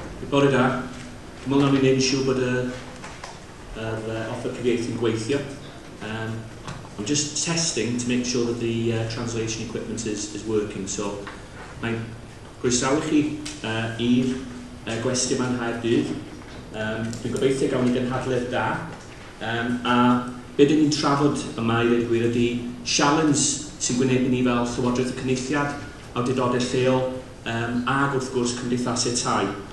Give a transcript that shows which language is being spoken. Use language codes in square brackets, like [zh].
[cy] Bore da, dwi'n meddwl na ni'n neud yn siŵr bod offer cyfieithu'n gweithio. [en] I'm just testing to make sure that the translation equipment is working. [cy] So, mae'n croesawu chi i'r gwestiwn ma'n Nghaerdydd. Dwi'n gobeithio gawn ni gynhadledd da. A be dyn ni'n trafod yma i ddweud gwir ydy sialens sy'n gwneud i ni fel Llywodraeth y Cynulliad, awdurdodau lleol, ag wrth gwrs cymdeithasau tai.